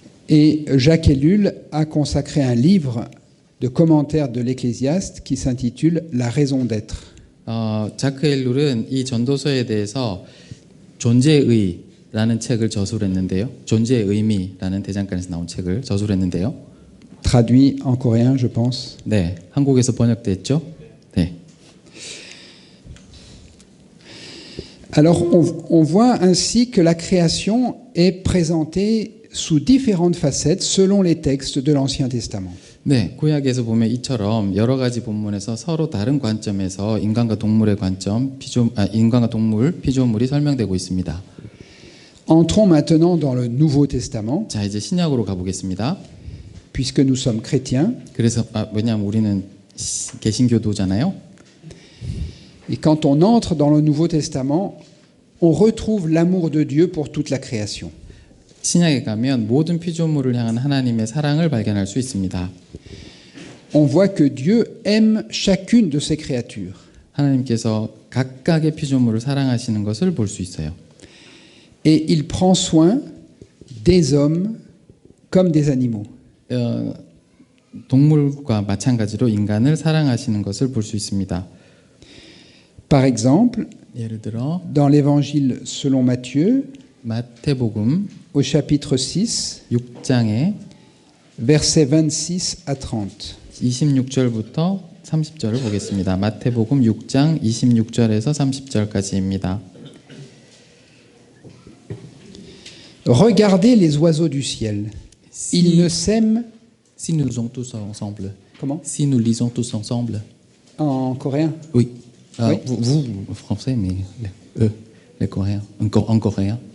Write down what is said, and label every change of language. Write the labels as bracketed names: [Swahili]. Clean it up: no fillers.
[French] et Jacques Ellul a consacré un livre de commentaires de l'Ecclésiaste qui s'intitule La raison d'être. [Korean] 자크 엘룰은 이 전도서에 대해서 존재의라는 책을 저술을 했는데요. 존재의 의미라는 대장간에서 나온 책을 저술을 했는데요. [French] Traduit en coréen, je pense. [Korean] 네, 한국에서 번역됐죠. 네. [French] Alors, on voit ainsi que la création est présentée sous différentes facettes selon les textes de l'Ancien Testament. [Korean] 네, 구약에서 보면 이처럼 여러 가지 본문에서 서로 다른 관점에서 인간과 동물의 관점, 인간과 동물, 피조물이 설명되고 있습니다. [French] Entrons maintenant dans le Nouveau Testament, [Korean] 자, 이제 신약으로 가보겠습니다. [French] puisque nous sommes chrétiens. [Korean] 그래서 왜냐하면 우리는 개신교도잖아요. [French] Et quand on entre dans le Nouveau Testament, on retrouve l'amour de Dieu pour toute la création. [Korean] 신약에 가면 모든 피조물을 향한 하나님의 사랑을 발견할 수 있습니다. [French] On voit que Dieu aime chacune de ses créatures. [Korean] 하나님께서 각각의 피조물을 사랑하시는 것을 볼 수 있어요. [French] Et il prend soin des hommes comme des animaux. [Korean] 동물과 마찬가지로 인간을 사랑하시는 것을 볼 수 있습니다. [French] Par exemple, [Korean] 예를 들어 [French] dans l'Évangile selon Matthieu, [Korean] 마태복음 [French] au chapitre 6, [Korean] 6장에 [French] versets 26 à 30. [Korean] 26절부터 30절을 보겠습니다. 마태복음 6장 26절에서 30절까지입니다. [French] Regardez les oiseaux du ciel. Ils ne sèment. Si nous lisons tous ensemble. Comment? Si nous lisons tous ensemble. En coréen. Oui. Oui. Vous, français, mais les Coréens. En coréen.